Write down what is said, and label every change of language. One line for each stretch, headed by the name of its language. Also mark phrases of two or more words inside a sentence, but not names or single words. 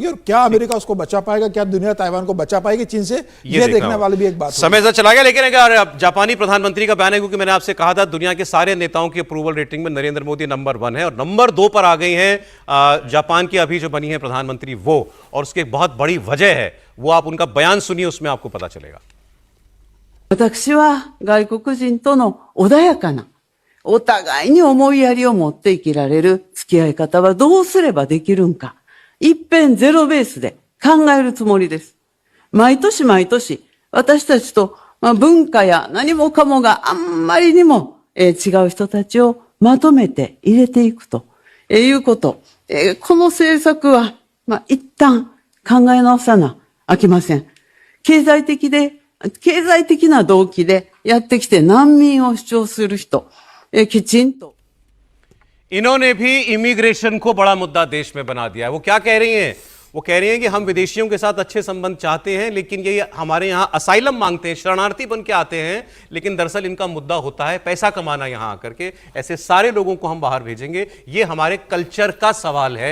Hindi: और क्या अमेरिका उसको बचा पाएगा, क्या दुनिया ताइवान को बचा पाएगी चीन से, ये देखने वाली भी एक बात। समय से चला गया, लेकिन अगर जापानी प्रधानमंत्री का बयान है, क्योंकि मैंने आपसे कहा था दुनिया के सारे नेताओं की
English: approval rating
Hindi: में नरेंद्र मोदी नंबर 1 है और नंबर 2 पर आ गई हैं जापान की अभी जो बनी है प्रधानमंत्री वो। और उसकी एक बहुत बड़ी वजह है, वो आप उनका बयान सुनिए, उसमें आपको पता चलेगा।
Japanese: 私は外国人との穏やかなお互いに思いやりを持って生きられる付き合い方はどうすればできるんか、一遍ゼロベースで考えるつもりです。毎年毎年、私たちと文化や何もかもがあんまりにも違う人たちをまとめて入れていくということ。この政策は一旦考え直さなあきません。経済的な動機でやってきて難民を主張する人、きちんと
Hindi: इन्होंने भी इमिग्रेशन को बड़ा मुद्दा देश में बना दिया है। वो क्या कह रही हैं? वो कह रही हैं कि हम विदेशियों के साथ अच्छे संबंध चाहते हैं, लेकिन ये हमारे यहाँ असाइलम मांगते हैं, शरणार्थी बन के आते हैं, लेकिन दरअसल इनका मुद्दा होता है पैसा कमाना यहाँ आकर के। ऐसे सारे लोगों को हम बाहर भेजेंगे, ये हमारे कल्चर का सवाल है।